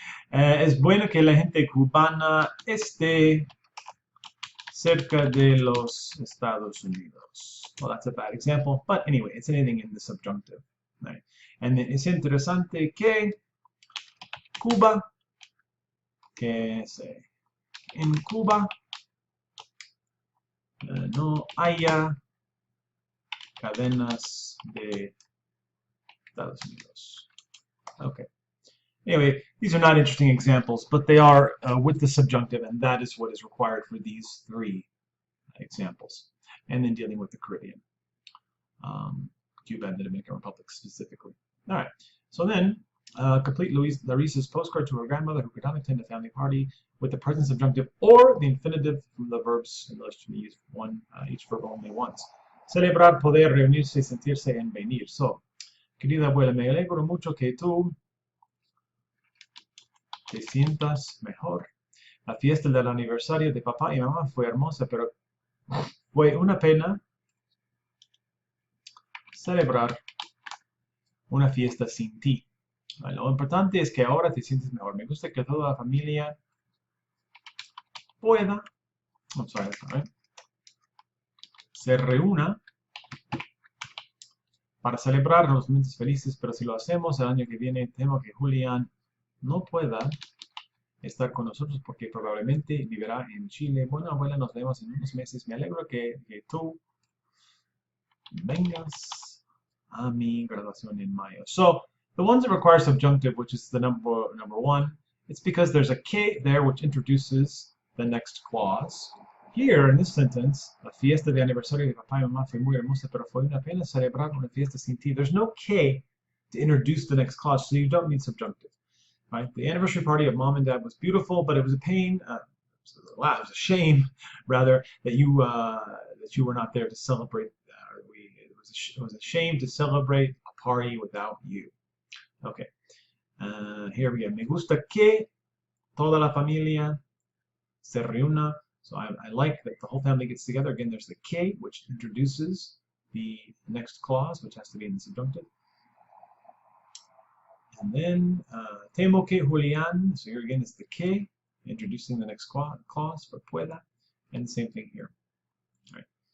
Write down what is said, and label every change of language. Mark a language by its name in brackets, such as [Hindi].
[Spanish] Es bueno que la gente cubana esté cerca de los Estados Unidos. [English] Well, that's a bad example, but anyway, it's anything in the subjunctive. Right? [Spanish] And es interesante que Cuba, que en Cuba no haya cadenas de Estados Unidos. [English] Okay. Anyway, these are not interesting examples, but they are with the subjunctive, and that is what is required for these three examples. And then dealing with the Caribbean, Cuba and the Dominican Republic specifically. All right, so then complete Larissa's postcard to her grandmother who could not attend a family party with the present subjunctive or the infinitive from the verbs. In English, to be used each verb only once. [Spanish] Celebrar, poder, reunirse, sentirse, and venir. So, querida abuela, me alegro mucho que tú te sientas mejor. La fiesta del aniversario de papá y mamá fue hermosa, pero fue una pena celebrar una fiesta sin ti. Lo importante es que ahora te sientes mejor. Me gusta que toda la familia pueda, se reúna para celebrar los momentos felices, pero si lo hacemos el año que viene, temo que Julián no pueda estar con nosotros porque probablemente vivirá en Chile. Bueno, abuela, nos vemos en unos meses. Me alegro que tú vengas a mi graduación en mayo. [English] So, the ones that require subjunctive, which is the number one, it's because there's a que there which introduces the next clause. Here, in this sentence, [Spanish] la fiesta de aniversario de papá y mamá fue muy hermosa, pero fue una pena celebrar una fiesta sin ti. [English] There's no que to introduce the next clause, so you don't need subjunctive. Right? The anniversary party of mom and dad was beautiful, but it was a pain. It was a shame, rather, that you were not there to celebrate. It was a shame to celebrate a party without you. Okay. Here we go. [Spanish] Me gusta que toda la familia se reúna. [English] So I like that the whole family gets together. Again, there's the que, which introduces the next clause, which has to be in the subjunctive. And then [Spanish] temo que Julián, [English] so here again is the que, introducing the next clause for pueda, and the same thing here. All right.